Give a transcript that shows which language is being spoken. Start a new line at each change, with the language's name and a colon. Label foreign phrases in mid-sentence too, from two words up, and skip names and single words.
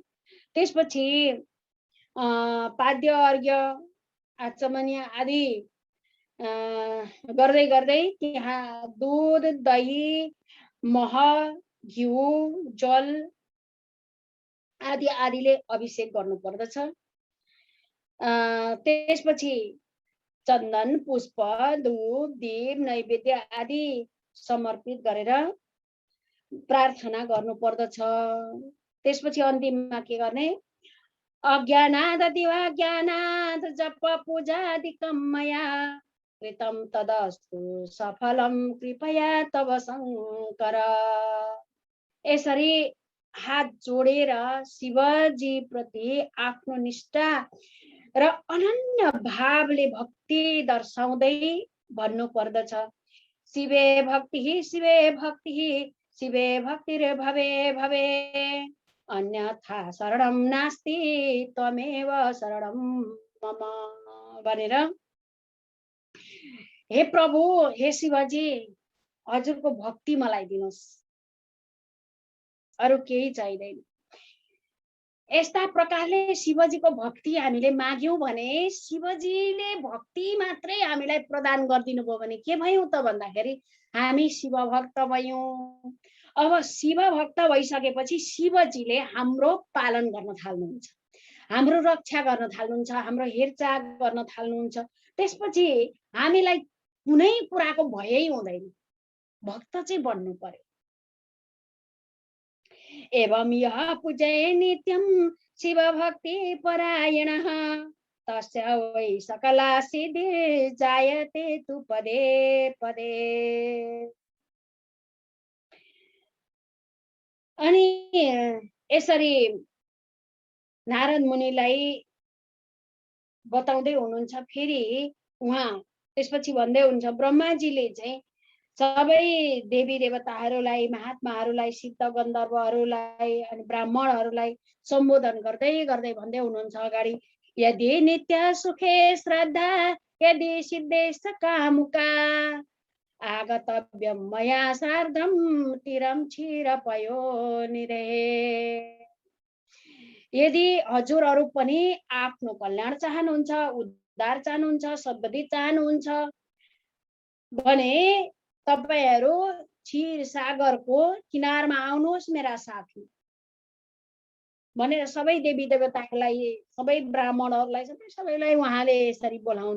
Nepali: त्यसपछि पाद्य अर्घ्य आचमनीय आदि गर्दै गर्दै त्यहाँ दुध दही मह घिउ जल आदि आदिले अभिषेक गर्नु पर्दछ। त्यसपछि चन्दन पुष्प धूप दीप नैवेद्य आदि समर्पित गरेर प्रार्थना गर्नु पर्दछ। त्यसपछि अन्तिममा के गर्ने?
Sanskrit: अज्ञानाद दिवाज्ञानाद जप पूजादिकं मया कृतं तदस्तु सफलं कृपया तव शङ्कर।
Nepali: यसरी हात जोडेर शिवजी प्रति आफ्नो निष्ठा र अनन्य भावले भक्ति दर्शाउँदै भन्नु पर्दछ।
Sanskrit: शिवे भक्ति शिवे भक्ति शिवे भक्तिरे भवे भवे अन्यथा शरणं नास्ति त्वमेव शरणं मम
Nepali: भनेर, हे प्रभु हे शिवजी हजुरको भक्ति मलाई दिनुहोस्, अरु केही चाहिँदैन। यस्ता प्रकारले शिवजीको भक्ति हामीले माग्यौं भने शिवजीले भक्ति मात्रै हामीलाई प्रदान गरिदिनु भयो भने के भयौं त भन्दाखेरि हामी शिव भक्त भयौं। अब शिव भक्त भइसकेपछि शिवजीले हाम्रो पालन गर्न थाल्नुहुन्छ, हाम्रो रक्षा गर्न थाल्नुहुन्छ, हाम्रो हेरचाह गर्न थाल्नुहुन्छ। त्यसपछि हामीलाई कुनै कुराको भयै हुँदैन, भक्त चाहिँ बन्नु पर्यो।
Sanskrit: एवं यः पूजये नित्यं शिव भक्ति परायणः तस्य वै सकला सिद्धि जायते तु पदे पदे।
Nepali: अनि यसरी नारद मुनिलाई बताउँदै हुनुहुन्छ। फेरि उहाँ त्यसपछि भन्दै हुन्छ, ब्रह्माजीले चाहिँ सबै देवी देवताहरूलाई महात्माहरूलाई सिद्ध गन्धर्वहरूलाई अनि ब्राह्मणहरूलाई सम्बोधन गर्दै गर्दै भन्दै हुनुहुन्छ अगाडि,
Sanskrit: यदि नित्य सुखे श्रद्धा यदि सिद्धे सकामुका आगतव्यं मया सार्धं तिरं क्षीरपयो निरे।
Nepali: यदि हजुरहरू पनि आफ्नो कल्याण चाहनुहुन्छ, उद्धार चाहनुहुन्छ, सद्बुद्धि चाहनुहुन्छ भने तपाईहरू क्षीर सागरको किनारमा आउनुहोस् मेरा साथी भनेर सबै देवी देवताहरूलाई सबै ब्राह्मणहरूलाई सबैलाई उहाँले यसरी बोलाउनु